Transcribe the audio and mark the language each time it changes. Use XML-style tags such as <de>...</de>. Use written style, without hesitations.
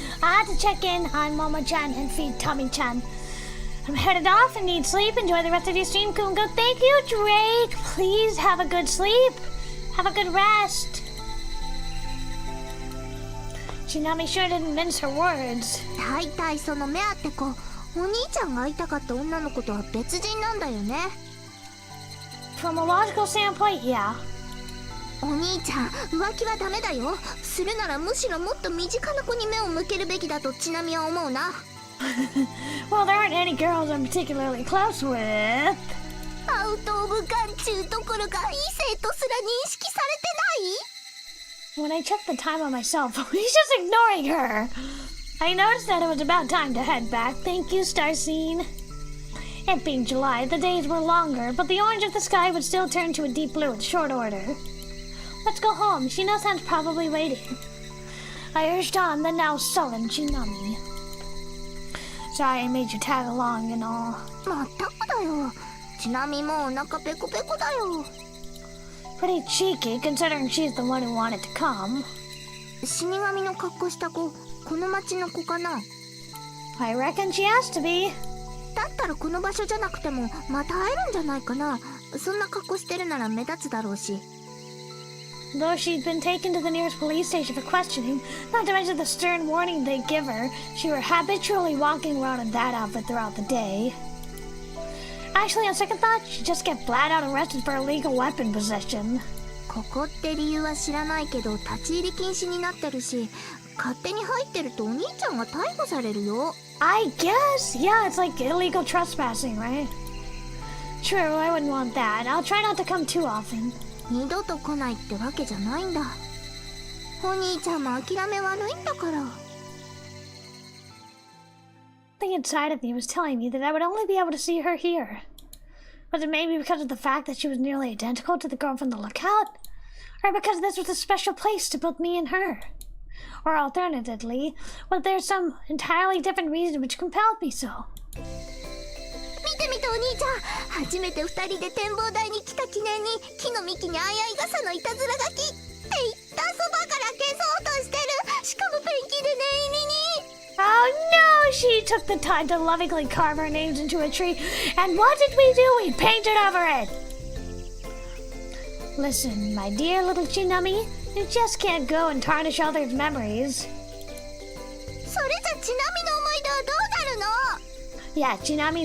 <en>I had to check in on Momo-chan and feed Tommy-chan. I'm headed off and need sleep. Enjoy the rest of your stream, Kungo. Thank you, Drake. Please have a good sleep. Have a good rest. Chinami sure didn't mince her words.</en> <ja>大体その目当て子、お兄ちゃんが会いたかった女の子とは別人なんだよね。</ja> <en>From a logical standpoint, yeah.</en> <ja>お兄ちゃん、浮気はダメだよ。するならむしろもっと身近な子に目を向けるべきだとちなみは思うな。</ja> <en>Well, there aren't any girls I'm particularly close with.</en> <ja>アウトオブ眼中どころか異性とすら認識されてない？</ja> <en>When I checked the time on my cell phone, he's just ignoring her. I noticed that it was about time to head back. Thank you, Starscene. It being July, the days were longer, but the orange of the sky would still turn to a deep blue in short order. Let's go home. Shino-san's probably waiting. I urged on the now sullen Chinami. Sorry I made you tag along and all.</en> <ja>まったくだよ。ちなみもお腹ペコペコだよ。</ja> <en>Pretty cheeky, considering she's the one who wanted to come.</en> <ja>死神の格好した子、この町の子かな？</ja> <en>I reckon she has to be.</en> <ja>だったらこの場所じゃなくてもまた会えるんじゃないかな。そんな格好してるなら目立つだろうし。</ja> <en>Though she'd been taken to the nearest police station for questioning, not to mention the stern warning they'd give her, she were habitually walking around in that outfit throughout the day. Actually, on second thought, she'd just get flat out arrested for illegal weapon possession.</en> <ja>ここって理由は知らないけど立ち入り禁止になってるし、勝手に入ってるとお兄ちゃんが逮捕されるよ。</ja> <en>I guess, yeah, it's like illegal trespassing, right? True, I wouldn't want that. I'll try not to come too often.</en> <ja>二度と来ないってわけじゃないんだ。お兄ちゃんも諦め悪いんだから。</ja> <en>Something inside of me was telling me that I would only be able to see her here. Was it maybe because of the fact that she was nearly identical to the girl from the lookout? Or because this was a special place to both me and her? Or alternatively, was there some entirely different reason which compelled me so?</en> <ja>見て見てお兄ちゃん、初めて二人で展望台に来た記念に木の幹にあいあい傘のいたずら書きって言ったそばから消そうとしてる。しかもペンキで念入りに。</ja> <en>Oh no! She took the time to lovingly carve our names into a tree, and what did we do? We painted over it! Listen, my dear little Chinami, you just can't go and tarnish others' memories.</en> <ja>それじゃちなみの思い出はどうなるの？</ja>